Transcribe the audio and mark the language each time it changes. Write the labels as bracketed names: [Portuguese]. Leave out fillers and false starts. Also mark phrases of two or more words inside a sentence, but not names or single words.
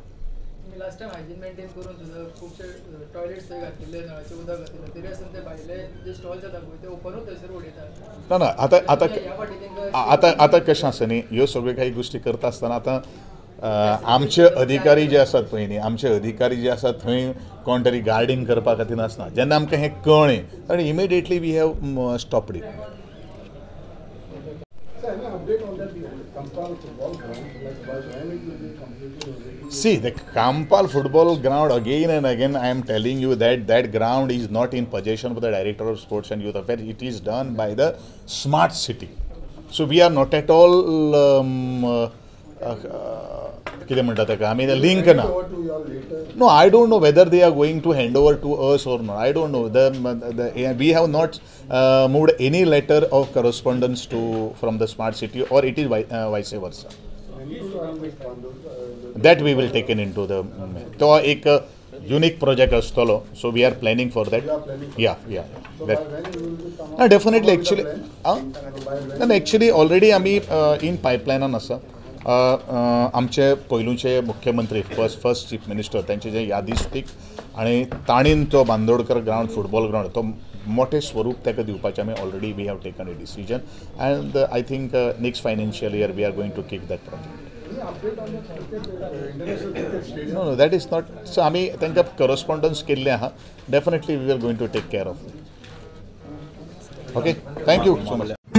[English] last time hygiene maintain [Konkani] करून सुद्दां खुबशे टॉयलेट्स थंय घातलेले नळाचें उदक घातलेलें तरी आसतना ते भायले जे स्टॉल्स जाता पळय ते ओपनूच थंयसर उडयतात. ना आतां कशें आसा न्ही ह्यो सगळ्यो काही गोष्टी करता आसतना आतां आमचे अधिकारी जे आसात पळय न्ही आमचे अधिकारी जे आसात थंय कोण तरी गार्डिंग करपा खातीर नासना. जेन्ना आमकां हें कळ्ळें आनी [English] immediately we have stopped it. See, the Kampal football ground, again and again, I am telling you that that ground is not in possession of the Director of Sports and Youth Affairs. It is done by the Smart City. So we are not at all, [Konkani] कितें म्हणटा ताका आमी लिंक ना. [English] No, I don't know whether they are going to hand over to us or not. I don't know. We have not moved any letter of correspondence from the Smart City, or it is vice versa. That we will take into the [Konkani] तो एक [English] unique project astolo, so we are planning for that. Yeah. That definitely actually already आमी in pipeline आसा. आमचे पयलूचे मुख्यमंत्री first Chief Minister त्यांचे जे यादीस्तीक आणि ताणीन तो बांदोडकर ग्राउंड football ground तो मोठे स्वरूप ताका दिवपाचें आमी already we have taken a decision and I think next financial year we are going to kick that project. No, that is not. [Konkani] So आमी तांकां correspondence केल्लें आहा. [English] Definitely we are going to take care of it. Okay, thank you so much.